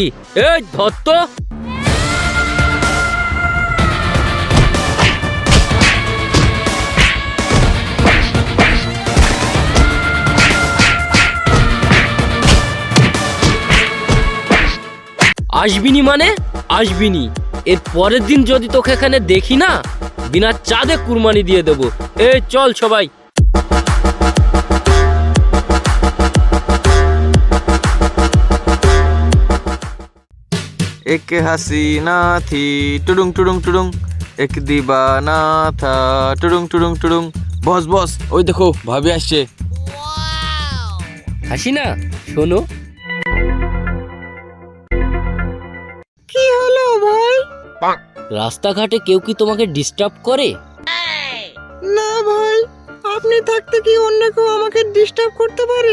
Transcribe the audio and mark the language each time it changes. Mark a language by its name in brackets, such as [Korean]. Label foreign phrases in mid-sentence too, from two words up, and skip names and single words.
[Bangla] এই ধর তো। আসবিনি মানে আসবিনি। এর পরের দিন যদি তোকে এখানে দেখি না, বিনা চাঁদে কুরবানি দিয়ে দেবো। এই চল সবাই। [Hindi] एक हसीना थी टुडुंग टुडुंग टुडुंग, एक दीवाना था टुडुंग टुडुंग टुडुंग। [Bangla] বস বস, ওই দেখো ভাবি আসছে। হাসিনা, শোনো। কি হলো ভাই? রাস্তাঘাটে কেউ কি তোমাকে ডিস্টার্ব করে? না ভাই, আপনি থাকতে কি অন্য কেউ আমাকে ডিস্টার্ব করতে পারে?